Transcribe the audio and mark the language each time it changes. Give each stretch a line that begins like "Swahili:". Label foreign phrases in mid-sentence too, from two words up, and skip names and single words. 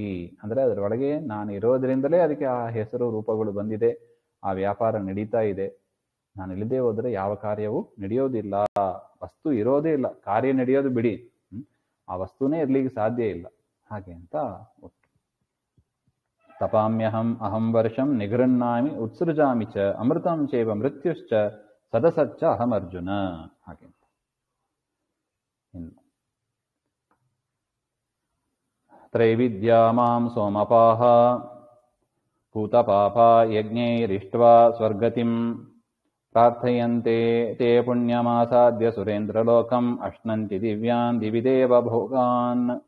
Kannada: ಅಂದ್ರೆ ಅದರೊಳಗೆ ನಾನು ಇರೋದ್ರಿಂದಲೇ ಅದಕ್ಕೆ ಆ ಹೆಸರು ರೂಪಗಳು ಬಂದಿದೆ, ಆ ವ್ಯಾಪಾರ ನಡೀತಾ ಇದೆ. ನಾನು ಇಲ್ಲದೆ ಹೋದ್ರೆ ಯಾವ ಕಾರ್ಯವೂ ನಡೆಯೋದಿಲ್ಲ, ವಸ್ತು ಇರೋದೇ ಇಲ್ಲ, ಕಾರ್ಯ ನಡೆಯೋದು ಬಿಡಿ, ಆ ವಸ್ತುನೇ ಇರ್ಲಿಕ್ಕೆ ಸಾಧ್ಯ ಇಲ್ಲ. ಹಾಗೆ ಅಂತ ಒಟ್ಟು
Sanskrit: ತಪಾಮ್ಯಹಂ ಅಹಂ ವರ್ಷಂ ನಿಗೃಹ್ಣಾಮಿ ಉತ್ಸೃಜಾಮಿ ಚ ಅಮೃತಂ ಚೈವ ಮೃತ್ಯುಶ್ಚ ಸದಸಚ್ಚ ಅಹಂ ಅರ್ಜುನ.
Kannada: ಹಾಗೆ ಅಂತ ಇನ್ನು
Sanskrit: ತ್ರೈವಿದ್ಯಾ ಮಾಂ ಸೋಮಪಾಹ ಭೂತಪಾಪ ಯಜ್ಞೈರಿಷ್ಟ್ವಾ ಸ್ವರ್ಗತಿಂ ಪ್ರಾರ್ಥಯಂತೆ ತೇ ಪುಣ್ಯಮಾಸಾದ್ಯ ಸುರೇಂದ್ರಲೋಕಂ ಅಶ್ನಂತಿ ದಿವ್ಯಾನ್ ದಿವಿದೇವ ಭೋಗಾನ್.